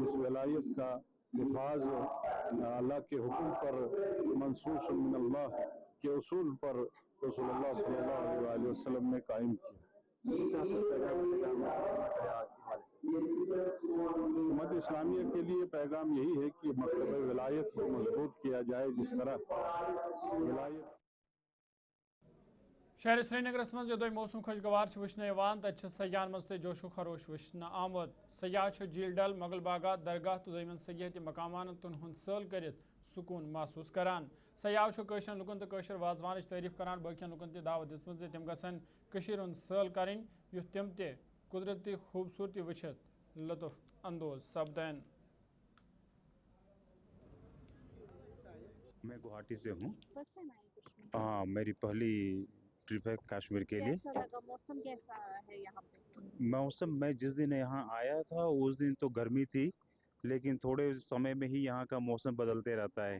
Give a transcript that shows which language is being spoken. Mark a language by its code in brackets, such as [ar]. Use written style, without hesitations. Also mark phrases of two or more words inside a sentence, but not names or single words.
[hi] इस वलायत का हिफाज अल्लाह के हुक्म पर [ar] منصوص من الله [hi] के उसूल पर रसूलुल्लाह [ar] صلى الله عليه وسلم [hi] ने कायम किया। उम्मत इस्लामिया के लिए पैगाम यही है कि मकतब विलायत को मजबूत किया जाए। जिस तरह विलायत [ks] शहर श्रीनगर मज योदय मौसम खुशगवार वुन तक सयाहन मज जोशो खरोश वुन आमद। सयाह झील डल, मोगल बागात, दरगाह तो दमन सयाहती मकामान तुन सल कर सुकून महसूस करान। सयाह लुकन तो वाजवान तारीफ करान, बाकियन लुकन तह दावत दिसमज तम गन सल कर तम त कुदरती खूबसूरती वुचित लुत्फ अंदोज सपदन। [hi] मैं गुवाहाटी से हूँ। हाँ, मेरी पहली ट्रिप है कश्मीर के लिए। कैसा लगा? मौसम कैसा है यहाँ पे? मौसम, मैं जिस दिन यहाँ आया था उस दिन तो गर्मी थी, लेकिन थोड़े समय में ही यहाँ का मौसम बदलते रहता है।